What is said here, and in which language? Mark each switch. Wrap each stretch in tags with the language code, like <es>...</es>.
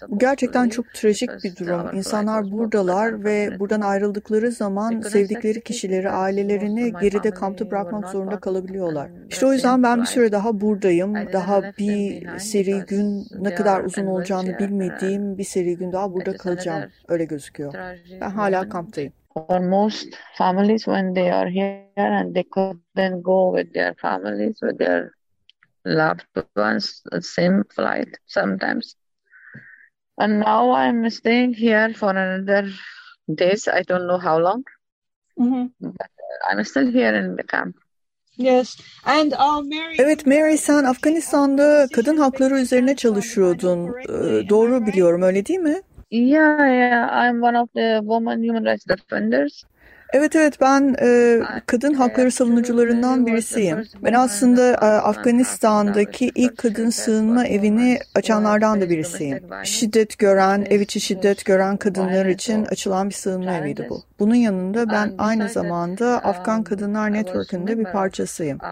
<tr>Bu gerçekten çok trajik bir durum. İnsanlar buradalar ve buradan ayrıldıkları zaman sevdikleri kişileri, ailelerini geride kampta bırakmak zorunda kalabiliyorlar. İşte o yüzden ben bir süre daha buradayım. Daha bir seri gün, ne kadar uzun olacağını bilmediğim bir seri gün daha burada kalacağım. Öyle gözüküyor. Ben hala kamptayım.</tr> <en>For most families when they are here and they couldn't go with their families, with their loved ones, the same flight sometimes. And now I'm staying here for another days. I don't know how long. Mm-hmm. I'm still here in the camp. Yes. And Mary.</en> <tr>Evet, Mary, sen Afganistan'da kadın hakları üzerine çalışıyordun. Doğru biliyorum, öyle değil mi?</tr> <en>Yeah. I'm one of the women human rights defenders.</en> <tr>Evet evet, ben kadın hakları savunucularından birisiyim. Ben aslında Afganistan'daki ilk kadın sığınma evini açanlardan da birisiyim. Şiddet gören, ev içi şiddet gören kadınlar için açılan bir sığınma eviydi bu. Bunun yanında ben aynı zamanda Afgan Kadınlar Network'ünde bir parçasıyım.</tr>